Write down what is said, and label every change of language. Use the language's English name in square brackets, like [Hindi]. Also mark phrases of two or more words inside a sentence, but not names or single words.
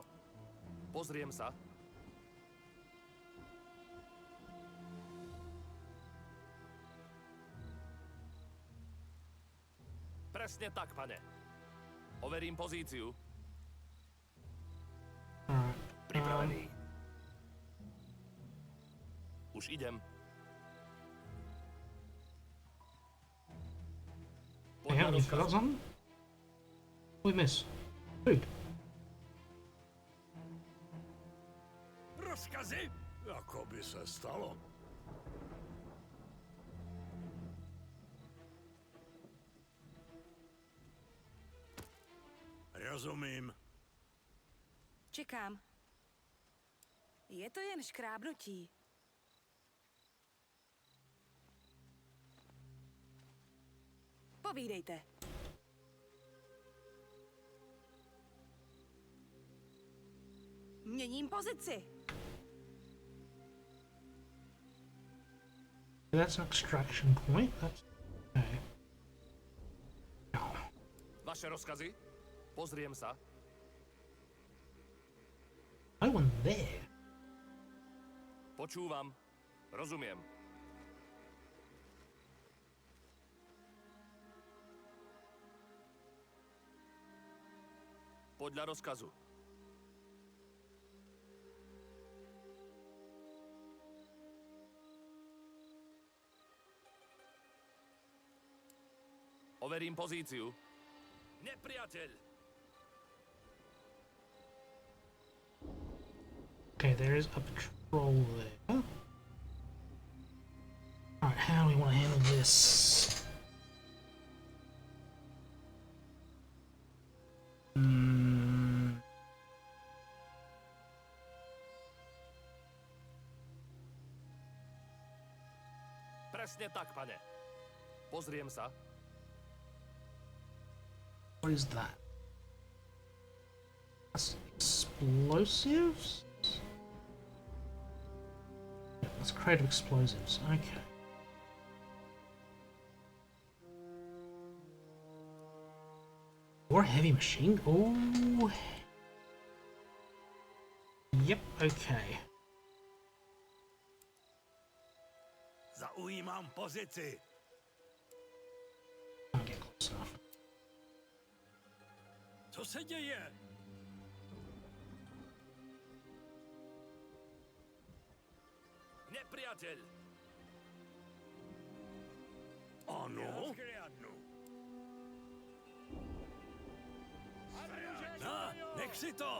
[Slovak] Pozriem sa. Presne tak, pane. Overím pozíciu. Pripravený. Už idem. [English] Hey, how many fellas on? We miss. Food. [Czech] Rozkazy? Jako by se stalo. Rozumím. Čekám. Je to jen škrábnutí. Povídejte. Měním pozici. [English] That's an extraction point. That's okay. No. [Slovak] Vaše rozkazy? Pozriem sa. [English] No one there. [Slovak] Počúvam. Rozumiem. Podľa rozkazu. Overím pozíciu. Nepriateľ! [English] Okay, there is a patrol there. Alright, how do we want to handle this? [Slovak] Presne tak, pane. Pozriem sa. [English] What is that? That's explosives? Yeah, that's creative explosives. Okay. Or heavy machine? Oh. Yep, okay. [Czech] Zaujímám pozici. [English] Can't get close enough. [Czech] Co se děje? [Slovak] Nepriateľ! [Czech] Ano? [Slovak] No, nech si to!